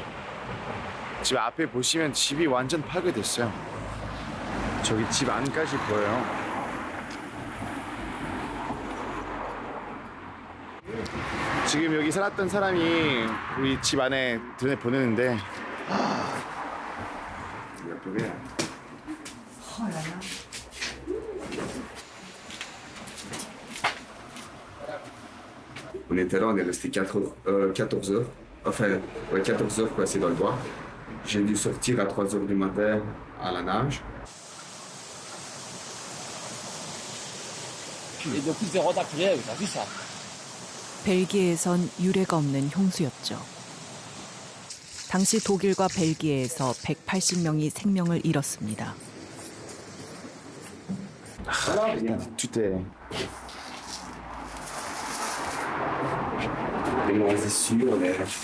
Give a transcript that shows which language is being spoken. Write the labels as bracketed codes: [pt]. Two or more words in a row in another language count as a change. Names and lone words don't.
[ko] 집 앞에 보시면 집이 완전 파괴됐어요. 저기 집 안까지 보여요. 지금 여기 살았던 사람이 우리 집 안에 들여보내는데 [fr] On était là, on est resté 14 heures. Enfin, 14 heures coincé dans le bois. J'ai dû sortir à 3 heures du matin à la nage. [ko] 벨기에에선 유례가 없는 홍수였죠. 당시 독일과 벨기에에서 180명이 생명을 잃었습니다. [fr] Tout est... Les moisissures, les...